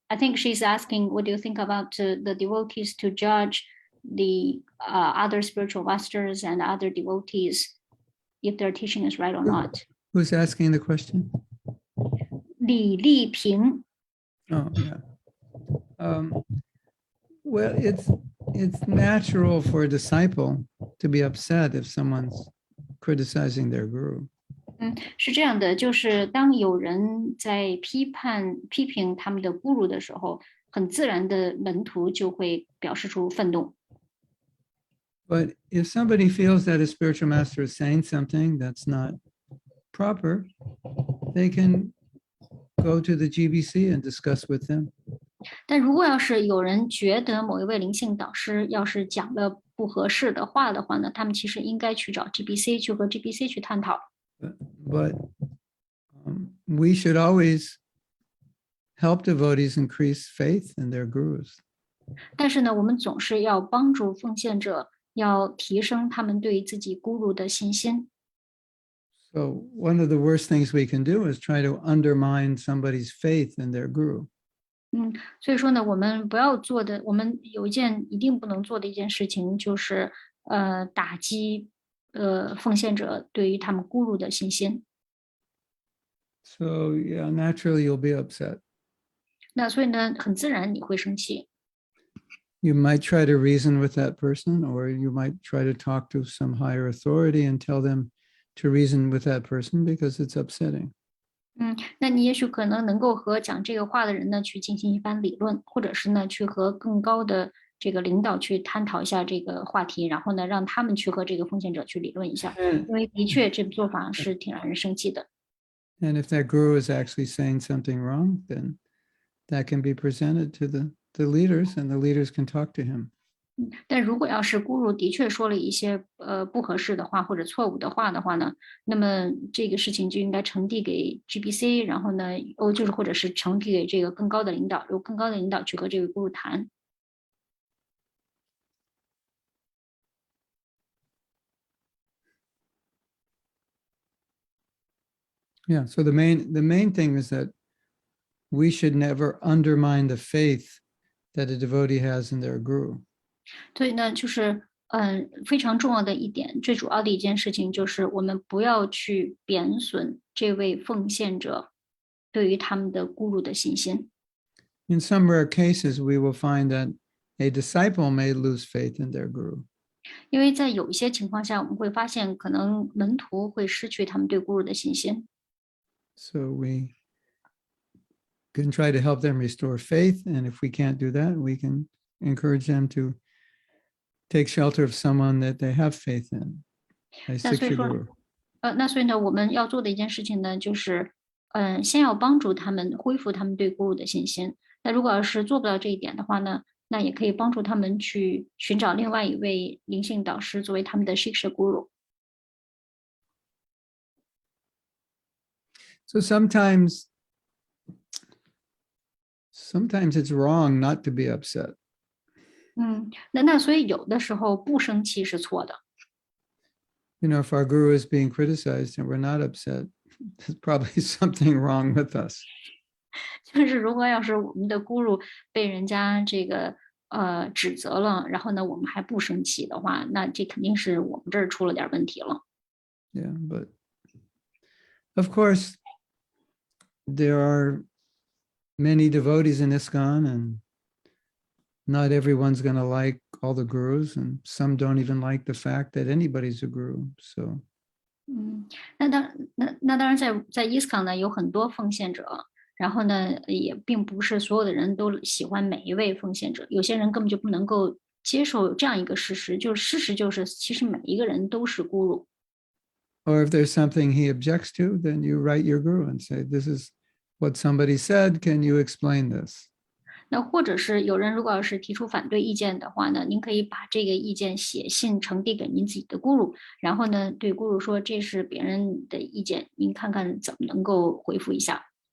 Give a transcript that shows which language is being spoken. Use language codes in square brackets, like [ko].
[en] I think she's asking, what do you think about the devotees to judge the other spiritual masters and other devotees if their teaching is right or not? Who's asking the question? [zh] 李丽萍 [en] Oh, yeah. Well, it's natural for a disciple to be upset if someone's criticizing their guru. [zh] 是这样的，就是当有人在批评他们的 guru 的时候，很自然的门徒就会表示出愤怒。 [en] But if somebody feels that a spiritual master is saying something that's not proper, they can go to the GBC and discuss with them. [zh] 但如果要是有人觉得某一位灵性导师要是讲了不合适的话的话呢，他们其实应该去找 GBC 去和 GBC 去探讨。 [en] But we should always help devotees increase faith in their gurus. [zh] 但是呢，我们总是要帮助奉献者，要提升他们对自己 guru 的信心。 [en] So one of the worst things we can do is try to undermine somebody's faith in their guru. [zh] 所以说呢，我们不要做的，我们有一件一定不能做的一件事情，就是打击奉献者对于他们 guru 的信心。 [en] So yeah, naturally you'll be upset. [zh] 那所以呢，很自然你会生气。 [en] You might try to reason with that person, or you might try to talk to some higher authority and tell them to reason with that person because it's upsetting. [zh] 那你也许可能能够和讲这个话的人呢去进行一番理论，或者是呢去和更高的这个领导去探讨一下这个话题，然后呢让他们去和这个奉献者去理论一下，因为的确这个做法是挺让人生气的。 [en] And if that guru is actually saying something wrong, then that can be presented to the leaders, and the leaders can talk to him. [zh] 但如果要是 guru 的确说了一些不合适的话或者错误的话的话呢，那么这个事情就应该呈递给 GBC， 然后呢就是或者是呈递给这个更高的领导，由更高的领导去和这位 guru 谈。 [en] Yeah, so the main thing is that we should never undermine the faith that a devotee has in their guru. [zh] 所以呢，就是非常重要的一点，最主要的一件事情就是我们不要去贬损这位奉献者对于他们的 guru 的信心。 [en] In some rare cases, we will find that a disciple may lose faith in their guru. [zh] 因为在有一些情况下，我们会发现可能门徒会失去他们对 guru 的信心。 [en] So we can try to help them restore faith, and if we can't do that, we can encourage them to take shelter of someone that they have faith in. [zh] 那所以说 [en] guru. [zh] 那所以呢，我们要做的一件事情呢，就是先要帮助他们恢复他们对 guru 的信心。那如果要是做不到这一点的话呢，那也可以帮助他们去寻找另外一位灵性导师作为他们的 shiksha guru。 [en] So sometimes it's wrong not to be upset. [zh] 那所以有的时候不生气是错的。 [en] if our guru is being criticized and we're not upset, there's probably something wrong with us. [zh] 就是如果要是我们的姑姑被人家指责了，然后呢我们还不生气的话，那这肯定是我们这儿出了点问题了。 [en] Yeah, but of course, there are many devotees in ISKCON, and not everyone's going to like all the gurus, and some don't even like the fact that anybody's a guru. So, [zh] 那当然在ISKCON呢有很多奉献者，然后呢也并不是所有的人都喜欢每一位奉献者，有些人根本就不能够接受这样一个事实，就是事实就是其实每一个人都是姑姑。 [en] or if there's something he objects to, then you write your guru and say, this is what somebody said. Can you explain this? [zh] 那或者是有人如果要是提出反对意见的话呢，您可以把这个意见写信呈递给您自己的姑姑，然后呢对姑姑说这是别人的意见，您看看怎么能够回复一下。